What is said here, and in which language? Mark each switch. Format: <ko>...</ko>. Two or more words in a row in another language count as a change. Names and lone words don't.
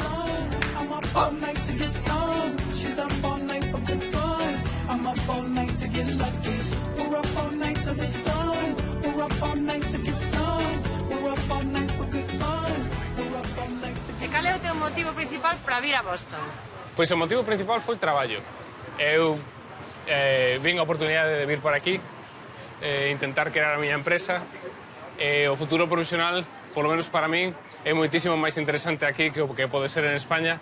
<en>I'm up all night to get some. She's up all night for good fun. I'm up all night to get lucky. We're up all night to the sun. We're up all night to get some. We're up all night for good fun. We're up all night to get...</en> <gl>E cal é o teu motivo principal para vir a Boston? Pois o motivo principal foi o traballo. Eu vin a oportunidade de vir por aquí, intentar crear a miña empresa. O futuro profesional, polo menos para min, é moitísimo máis interesante aquí que o que pode ser en España.</gl>